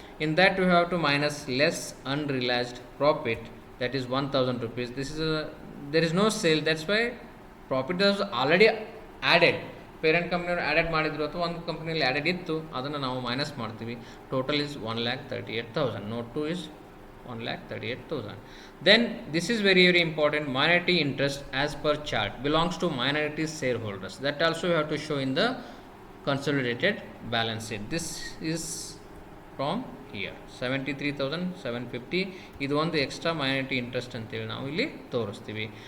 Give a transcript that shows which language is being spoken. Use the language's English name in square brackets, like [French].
[English] In that we have to minus less unrealized profit, that is 1,000 rupees. There is no sale, that's why profit is already added. [Kannada] Parent ಕಂಪ್ನಿಯವರು added ಮಾಡಿದ್ರು ಅಥವಾ ಒಂದು ಕಂಪ್ನಿಯಲ್ಲಿ added ಇತ್ತು, ಅದನ್ನು ನಾವು minus ಮಾಡ್ತೀವಿ. [English] Total is 1,38,000. Note 2 is 1,38,000. Then this is very very important. Minority interest as per chart belongs to minority shareholders. That also you have to show in the consolidated balance sheet. This is from here 73,750. [Kannada] ಇದು ಒಂದು extra minority interest ಅಂತೇಳಿ ನಾವು ಇಲ್ಲಿ ತೋರಿಸ್ತೀವಿ.